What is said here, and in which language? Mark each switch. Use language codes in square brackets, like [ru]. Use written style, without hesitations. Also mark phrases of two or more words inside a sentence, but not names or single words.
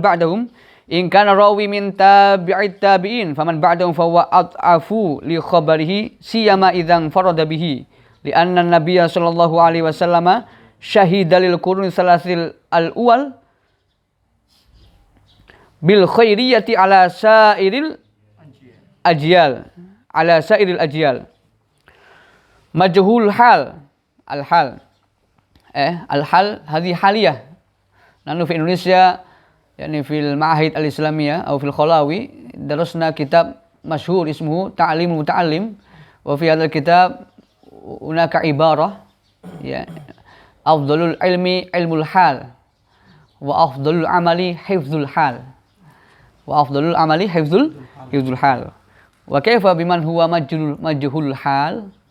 [ar] بعدهم إن كان راوي من تابعين فمن بعدهم فهو أضعف لخبره سيما إذا فرد به لأن النبي صلى الله عليه وسلم شهد للقرون الثلاث الأول بالخيرية على سائر الأجيال، على سائر الأجيال. مجهول حال، الحال. الحال هذه حالية. نحن في إندونيسيا يعني في المعاهد الإسلامية atau في الخلاوي درسنا كتاب مشهور اسمه تعليم المتعلم وفي هذا الكتاب هناك عبارة يا أفضل العلم علم الحال وأفضل العمل حفظ الحال وأفضل العمل حفظ الحال وكيف بمن هو مجهول حال